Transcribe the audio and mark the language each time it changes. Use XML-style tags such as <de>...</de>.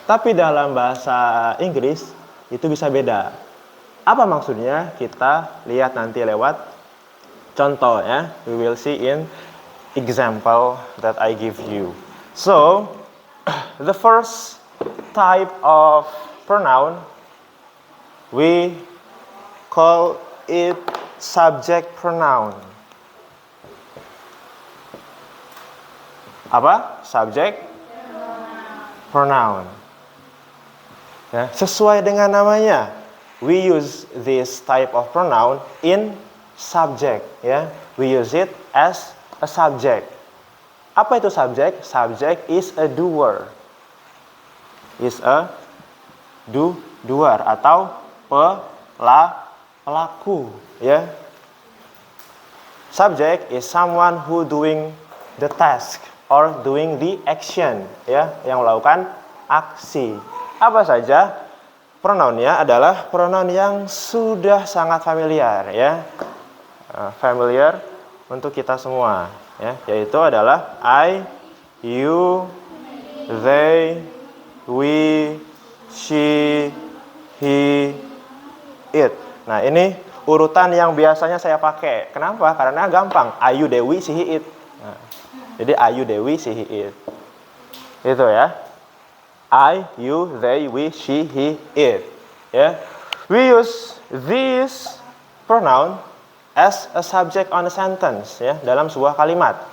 <id>Tapi dalam bahasa Inggris itu bisa beda. Apa maksudnya? Kita lihat nanti lewat contoh ya.</id> <en>We will see in example that I give you. So, the first type of pronoun we call it subject pronoun.</en> <id>Apa?</id> <en>Subject pronoun.</en> <id>Ya, sesuai dengan namanya.</id> <en>We use this type of pronoun in subject, ya. We use it as a subject. Apa itu subject? Subject is a doer. Is a doer</en> <id>atau pelaku, ya.</id> <en>Subject is someone who doing the task or doing the action, ya,</en> <id>yang melakukan aksi. Apa saja? Pronounnya adalah pronoun yang sudah sangat familiar, ya. Familiar untuk kita semua, ya, yaitu adalah</id> <en>I, you, they, we, she, he, it.</en> <id>Nah, ini urutan yang biasanya saya pakai. Kenapa? Karena gampang.</id> <en>I, you, they, we, she, he, it.</en> <id>Nah, jadi</id> <en>I, you, they, we, she, he, it.</en> <id>Itu ya.</id> <en>I, you, they, we, she, he, it. Ya. We use this pronoun as a subject on a sentence, ya,</en> <id>dalam sebuah kalimat.</id>